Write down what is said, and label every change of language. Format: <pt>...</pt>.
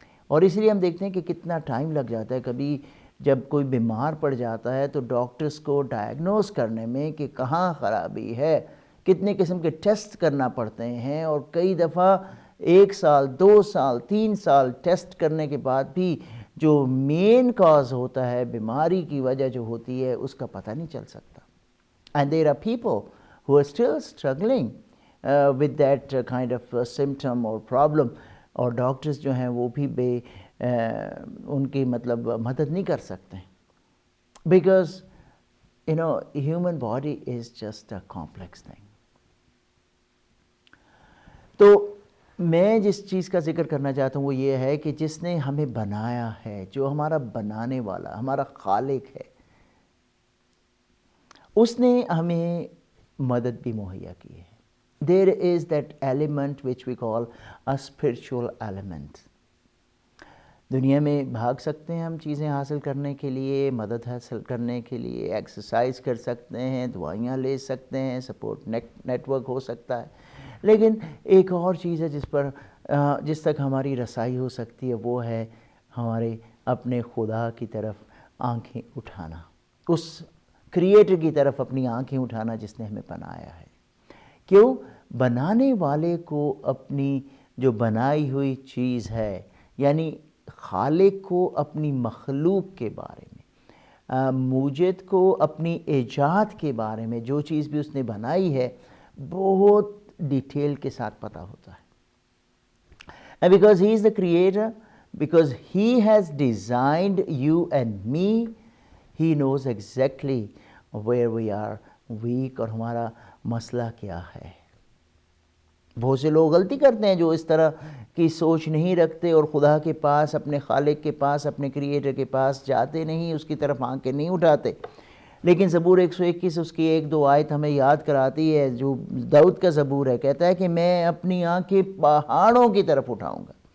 <ur>اور اس لیے ہم دیکھتے ہیں کہ کتنا ٹائم لگ جاتا ہے. کبھی جب کوئی بیمار پڑ جاتا ہے تو ڈاکٹرز کو ڈائیگنوز کرنے میں کہ کہاں خرابی ہے، کتنے قسم کے ٹیسٹ کرنا پڑتے ہیں، اور کئی دفعہ 1 سال 2 سال 3 سال ٹیسٹ کرنے کے بعد بھی جو مین کاز ہوتا ہے، بیماری کی وجہ جو ہوتی ہے، اس کا پتہ نہیں چل سکتا.</ur> <en>And there are people who are still struggling with that kind of symptom or problem.</en> <ur>اور ڈاکٹرز جو ہیں وہ بھی ان کی مطلب مدد نہیں کر سکتے،</ur> <en>Because human body is just a complex thing.</en> <ur>تو میں جس چیز کا ذکر کرنا چاہتا ہوں وہ یہ ہے کہ جس نے ہمیں بنایا ہے، جو ہمارا بنانے والا، ہمارا خالق ہے، اس نے ہمیں مدد بھی مہیا کی ہے.</ur> <en>There is that element which we call a spiritual element.</en> <ur>دنیا میں بھاگ سکتے ہیں ہم چیزیں حاصل کرنے کے لیے، مدد حاصل کرنے کے لیے، ایکسرسائز کر سکتے ہیں، دوائیاں لے سکتے ہیں، سپورٹ نیٹ ورک ہو سکتا ہے، لیکن ایک اور چیز ہے جس تک ہماری رسائی ہو سکتی ہے، وہ ہے ہمارے اپنے خدا کی طرف آنکھیں اٹھانا، اس کریٹر کی طرف اپنی آنکھیں اٹھانا جس نے ہمیں بنایا ہے. کیوں؟ بنانے والے کو اپنی جو بنائی ہوئی چیز ہے، یعنی خالق کو اپنی مخلوق کے بارے میں، موجد کو اپنی ایجاد کے بارے میں، جو چیز بھی اس نے بنائی ہے، بہت ڈیٹیل کے ساتھ پتہ ہوتا ہے.</ur> <en>And because he is the creator, because he has designed you and me, he knows exactly where we are weak</en> <ur>اور ہمارا مسئلہ کیا ہے. بہت سے لوگ غلطی کرتے ہیں جو اس طرح کی سوچ نہیں رکھتے اور خدا کے پاس، اپنے خالق کے پاس، اپنے کریٹر کے پاس جاتے نہیں، اس کی طرف آنکھیں نہیں اٹھاتے. لیکن زبور 121 اس کی 1-2 آیت ہمیں یاد کراتی ہے، جو داؤد کا زبور ہے. کہتا ہے کہ میں اپنی آنکھیں پہاڑوں کی طرف اٹھاؤں گا.</ur>